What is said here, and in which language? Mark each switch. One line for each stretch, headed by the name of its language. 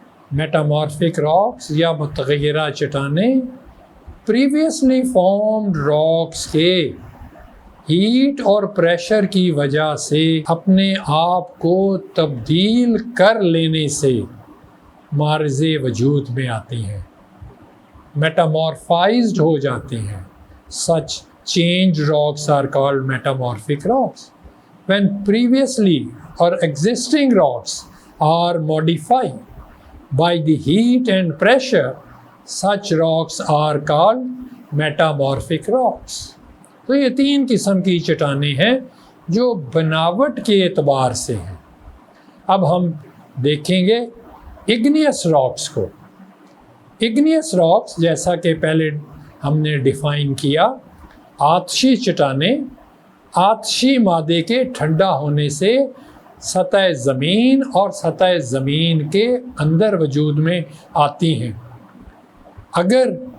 Urdu: میٹامورفک rocks یا متغیرہ چٹانیں previously formed rocks کے ہیٹ اور پریشر کی وجہ سے اپنے آپ کو تبدیل کر لینے سے مارز وجود میں آتی ہیں، میٹامورفائزڈ ہو جاتی ہیں۔
English: Such changed rocks are called metamorphic rocks. When previously or existing rocks are modified by the heat and pressure, such rocks are called metamorphic rocks.
Urdu: تو یہ 3 قسم کی چٹانیں ہیں جو بناوٹ کے اعتبار سے ہیں۔ اب ہم دیکھیں گے igneous rocks کو۔ igneous rocks جیسا کہ پہلے ہم نے ڈیفائن کیا، آتشی چٹانیں آتشی مادے کے ٹھنڈا ہونے سے سطح زمین اور سطح زمین کے اندر وجود میں آتی ہیں۔ اگر